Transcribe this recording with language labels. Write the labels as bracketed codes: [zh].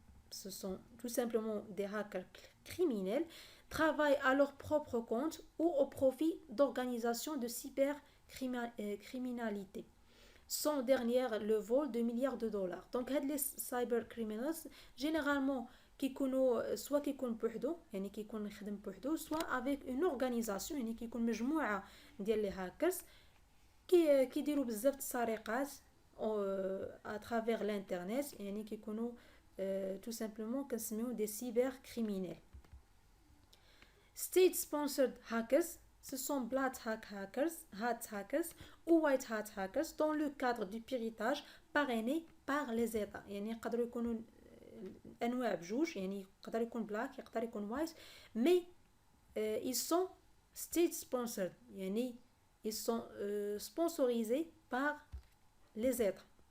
[fr] ce sont tout simplement des hackers criminels, travaillent à leur propre compte ou au profit d'organisations de cybercriminalité, sont derrière le vol de milliards de dollars. Donc [ar] هاد [fr] les cybercriminals généralement [ar] كيكونوا [fr] soit [ar] كيكون بوحدو يعني كيكون يخدم بوحدو [fr] soit avec une organisation [ar] يعني كيكون مجموعة ديال لي هاكرز كيديروا بزاف السرقات [fr] à travers l'internet [ar] يعني كيكونوا [fr] tout simplement [ar] كنسميو [fr] des cybercriminels. State sponsored hackers, ce sont black hat hackers ou white hat hackers dans le cadre du piratage parrainé par les États. [ar] يعني يقدروا يكونوا انواع بجوج يعني يقدر يكون black يقدر يكون white [fr] mais ils sont state sponsored [ar] يعني [fr] ils sont sponsorisés par les États.